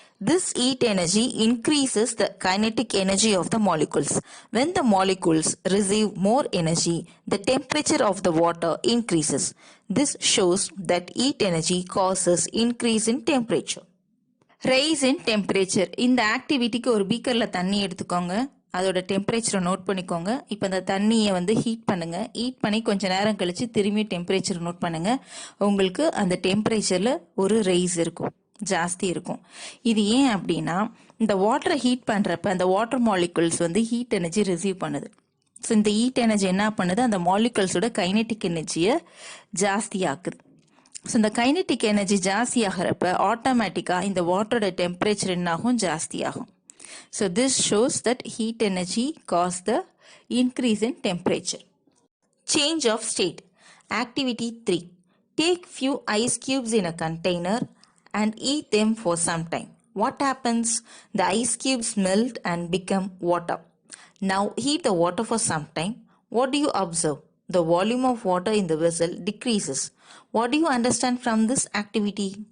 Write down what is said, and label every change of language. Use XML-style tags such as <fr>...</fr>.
<en>This heat energy increases the kinetic energy of the molecules. When the molecules receive more energy, the temperature of the water increases. This shows that heat energy causes increase in temperature. Rise in temperature.</en> <ta>இந்த ஆக்டிவிட்டிக்கு ஒரு பீக்கரில் தண்ணி எடுத்துக்கோங்க, அதோட டெம்பரேச்சரை note பண்ணிக்கோங்க. இப்போ அந்த தண்ணியை ஹீட் பண்ணுங்க. ஹீட் பண்ணி கொஞ்சம் நேரம் கழிச்சு திரும்பி டெம்பரேச்சர் நோட் பண்ணுங்க. உங்களுக்கு அந்த டெம்பரேச்சரில் ஒரு ரைஸ் இருக்கும், ஜாஸ்தி இருக்கும். இது ஏன் அப்படின்னா இந்த வாட்டரை ஹீட் பண்ணுறப்ப அந்த water molecules heat energy receive பண்ணுது. ஸோ இந்த ஹீட் எனர்ஜி என்ன பண்ணுது, அந்த மாலிகுல்ஸோட கைனெட்டிக் எனர்ஜியை ஜாஸ்தி ஆக்குது. ஸோ இந்த கைனெட்டிக் எனர்ஜி ஜாஸ்தி ஆகிறப்ப ஆட்டோமேட்டிக்காக இந்த வாட்டரோட டெம்பரேச்சர் என்னாகும், ஜாஸ்தி ஆகும்.</ta> <en>So this shows that heat energy cause the increase in temperature. Change of state. Activity 3. Take few ice cubes in a container and eat them for some time. What happens? The ice cubes melt and become water. Now heat the water for some time. What do you observe? The volume of water in the vessel decreases. What do you understand from this activity?</en>